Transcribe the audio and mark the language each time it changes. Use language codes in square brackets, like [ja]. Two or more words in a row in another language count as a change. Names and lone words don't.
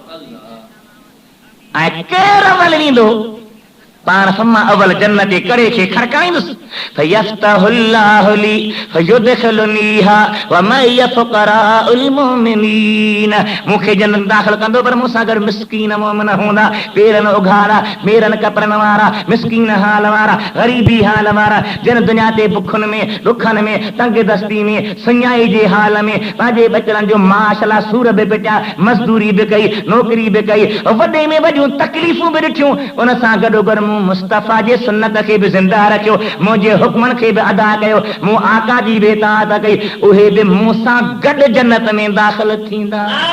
[sd] ऐं केरु अवल ईंदो, पाण फमा अवल जन्नत जे कड़े खे खड़काईंदुसि, [ar] فيفتح الله لي فيدخلنيها ومعي فقراء المؤمنين. [sd] मूंखे जन्नत दाख़िल कंदो, पर मूंसां गॾु मिस्कीन मोमिन हूंदा, पेरनि उघाड़ा, मेरनि कपड़नि वारा, मिस्कीन हाल वारा, ग़रीबी हाल वारा, जिन दुनिया ते बुखनि में, ॾुखनि में, तंग दस्ती में, सुञाई जे हाल में पंहिंजे बचड़नि जो माश लाइ सूर बि पिटिया, मज़दूरी बि कई, नौकिरी बि कई, वॾे में वॾियूं तकलीफ़ूं बि ॾिठियूं, उन सां गॾोगॾु मूं मुस्तफ़ा जे सुन्नत खे बि ज़िंदा रखियो, मुंहिंजे हुक्मनि खे बि अदा कयो, मूं आका जी बि इताअत कई, उहे बि मूंसां गॾु जन्नत में दाख़िल थींदा।